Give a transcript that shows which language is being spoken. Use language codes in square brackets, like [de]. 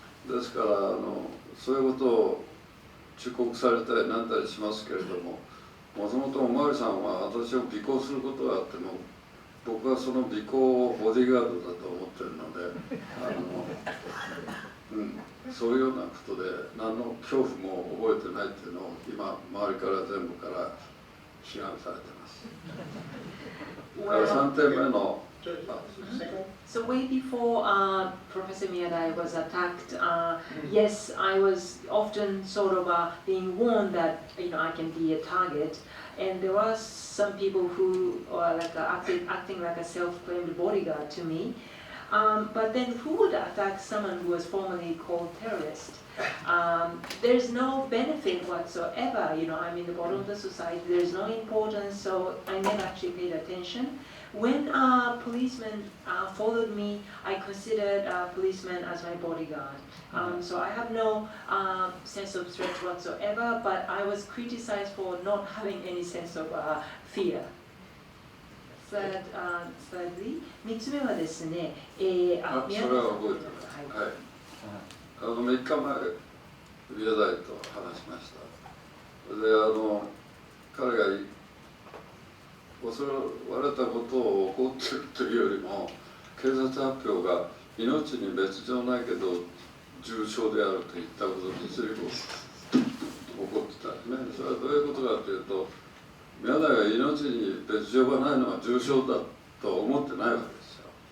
[ja] るわけですから、そういうことを忠告されたりなんだりしますけれども、もともとおまわりさんは私を尾行することがあっても、僕はその尾行をボディーガードだと思ってるので、そういうようなことで何の恐怖も覚えてないっていうのを今周りから全部から批判されてます。 3点目の。 [en] So way before Professor Miyadai was attacked, yes, I was often sort of being warned that I can be a target, and there were some people who are like acting like a self-claimed bodyguard to me. But then who would attack someone who was formerly called terrorist? There's no benefit whatsoever. I'm in the bottom of the society. There's no importance, so I never actually paid attention. When policemen followed me, I considered policemen as my bodyguard. So I have no sense of threat whatsoever, but I was criticized for not having any sense of fear. Thirdly, [ja] 3つ目はですね、それは覚えてます。はい。 3日前、宮台と話しました。で、彼が襲われたことを怒ってるというよりも、警察発表が命に別状ないけど重傷であると言ったことに随分怒ってたんですね。それはどういうことかというと、宮台が命に別状がないのは重傷だと思ってないわけですよ。